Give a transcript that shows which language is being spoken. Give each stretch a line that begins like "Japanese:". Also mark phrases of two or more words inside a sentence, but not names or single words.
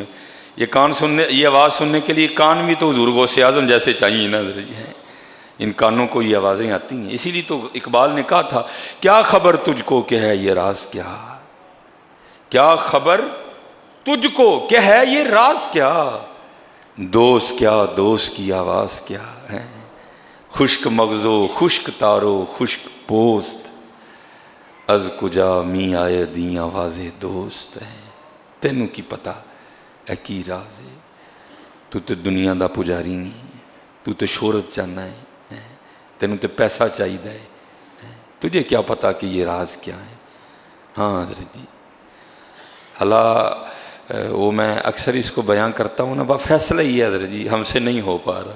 Urdu: یہ کان سننے، یہ آواز سننے کے لیے کان بھی تو حضور غوث اعظم جیسے چاہیے نا حضرت جی. ان کانوں کو یہ آوازیں آتی ہیں. اسی لیے تو اقبال نے کہا تھا کیا خبر تجھ کو کہ ہے یہ راز کیا، کیا خبر تجھ کو کہ ہے یہ راز کیا، دوست کیا دوست کی آواز کیا ہے،
Persian: خشک مغزو خشک تارو خشک پوست، از کجا می آئے دی آواز دوست ہے.
Punjabi: تینوں کی پتہ ہے کی راز ہے. تو تے دنیا دا پجاری نہیں، تو تے شہرت چاہنا ہے، تینوں تے پیسہ چاہیے ہے،
Urdu: تجھے کیا پتا کہ یہ راز کیا ہے. ہاں حضرت جی اللہ وہ میں اکثر اس کو بیان کرتا ہوں نا، فیصلہ ہی ہے حضرت جی، ہم سے نہیں ہو پا رہا.